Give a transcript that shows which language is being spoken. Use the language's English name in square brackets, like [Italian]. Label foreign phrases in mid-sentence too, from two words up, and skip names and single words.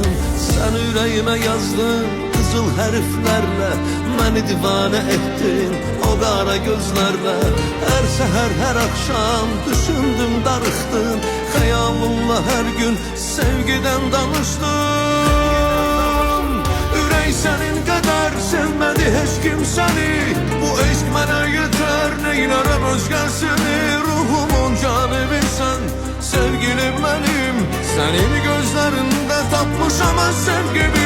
[Turkish] Sen yüreğime yazdın kızıl harflerle, beni divane ettin o kara gözlerle. Her seher her akşam düşündüm darıxdım, hayalımla her gün sevgiden danıştım. [Azerbaijani] Ürək sənin qədər sevmədi heç kim səni, bu eşq mənə yetər, neylərəm özgərsini. Ruhumun canıbisən, sevgilim mənim, sənin gözlərində tapmışam az sevgimi.